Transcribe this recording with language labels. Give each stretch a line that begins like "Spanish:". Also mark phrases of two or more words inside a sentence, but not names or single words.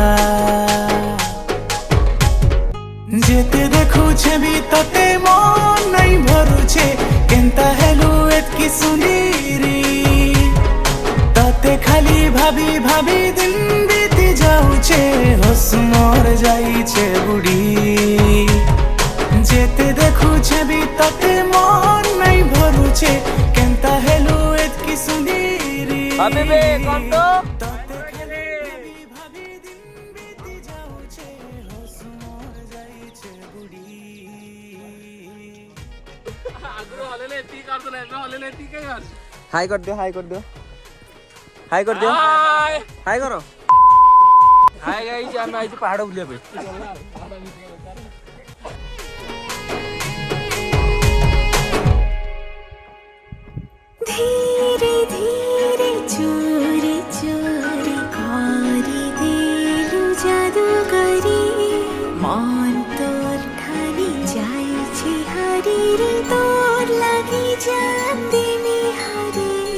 Odia: ଯେତେ ଦେଖୁଛେ ବି ତତେ ମନ ନାଇ ଭରୁଛେ କେନତା ହେଲୁ ଏତକି ସୁନ୍ଦରୀ ତତେ ଖାଲି ଭାବି ଭାବି ଦିନ ବିତି ଯାଉଛେ ହସ ମୋର ଯାଇଛେ ବୁଡ଼ି ଯେତେ ଦେଖୁଛେ ବି ତତେ ମନ ନାଇ ଭରୁଛେ କେନତା ହେଲୁ ଏତକି ସୁନ୍ଦରୀ হবিবে কোন তো ତତେ ଖାଲି ଭାବି ଭାବି ଦିନ ବିତି ଯାଉଛେ ହସ ମୋର ଯାଇଛେ ବୁଡ଼ି ଆଗରୁ ହଲେଲେ ଏତିକି କରୁଥିଲେ ଏବେ ହଲେଲେ ଏତିକି କାଇଁ ମାରୁଛୁ ହାଇ କର ଦିଅ ହାଇ କର ଦିଅ ହାଇ କର ଦିଅ ହାଏ ହାଇ କର
English: hi guys
Odia: ଆମେ ଆଇଛୁ ପାହାଡ଼ ବୁଲିବା ପାଇଁ ଧୀରେ ଧୀରେ ଚୋରି ଚୋରି କରୀ ଦିଲୁ ଜାଦୁଗରୀ ମନ ତୋର ଠାନୀ ଯାଇଛେ ହରୀ ରେ ତୋର ଲାଗି ଜାନ୍ଦିନୀ ହରୀ